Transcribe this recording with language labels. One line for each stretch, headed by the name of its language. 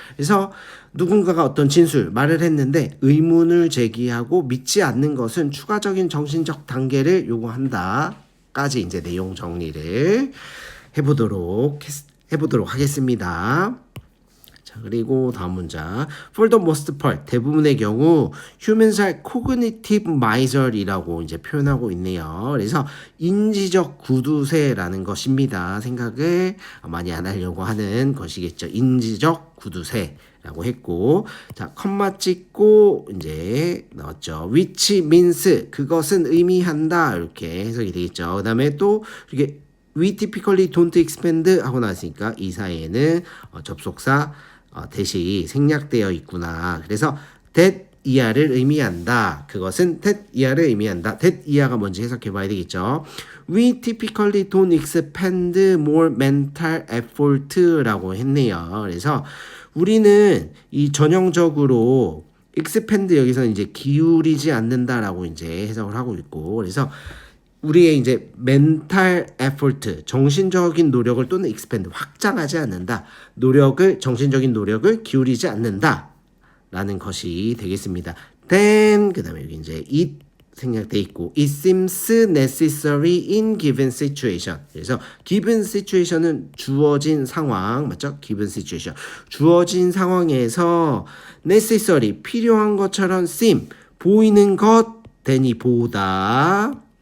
Korean: 그래서 누군가가 어떤 진술 말을 했는데 의문을 제기하고 믿지 않는 것은 추가적인 정신적 단계를 요구한다까지 이제 내용 정리를 해보도록 하겠습니다. 자, 그리고 다음 문장.
English: For the most part, 대부분의 경우 humans are cognitive miser 이라고 이제 표현하고 있네요.
Korean: 그래서 인지적 구두쇠라는 것입니다. 생각을 많이 안 하려고 하는 것이겠죠. 인지적 구두쇠라고 했고, 자, 컴마 찍고 이제 나왔죠. which means 그것은 의미한다 이렇게 해석이 되겠죠. 그다음에 또 이렇게 we typically don't expand 하고 나왔으니까 이 사이에는 접속사 대시 생략되어 있구나. 그래서 that 이하를 의미한다. 그것은 that 이하를 의미한다. that 이하가 뭔지 해석해 봐야 되겠죠.
English: We typically don't expend more mental effort 라고 했네요.
Korean: 그래서 우리는 이 전형적으로 expend 여기서 이제 기울이지 않는다라고 이제 해석을 하고 있고, 그래서 우리의 이제 mental effort, 정신적인 노력을 또는 expand, 확장하지 않는다. 정신적인 노력을 기울이지 않는다. 라는 것이 되겠습니다.
English: then, 그 다음에 여기 이제 it 생략돼 있고, it seems necessary in given situation.
Korean: 그래서 given situation은 주어진 상황, 맞죠?
English: given situation.
Korean: 주어진 상황에서 necessary, 필요한 것처럼 seem, 보이는 것, then이 보다.